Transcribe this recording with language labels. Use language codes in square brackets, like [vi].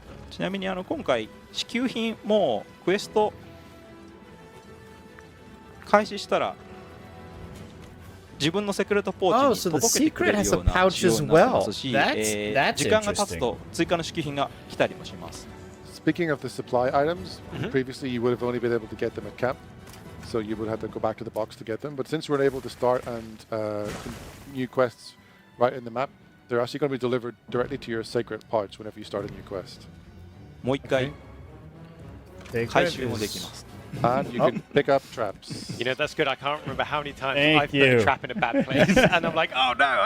[ja] ちなみに今回支給品もクエスト開始したら自分のセクレットポーチに届けてくれるような仕様になってますし、時間が経つと追加の支給品が来たりもします。 [en] Speaking of the supply items, previously you would have only been able to get them at camp, so you would have to go back to the box to get them. But since we're able to start and new quests right in the map, they're actually going to be delivered directly to your sacred pouch whenever you start a new quest. [ja] もう一回回収もできます。 [en] And you can pick up traps. You know, that's good. I can't remember how many times I've put a trap in a bad place, and I'm like, oh no!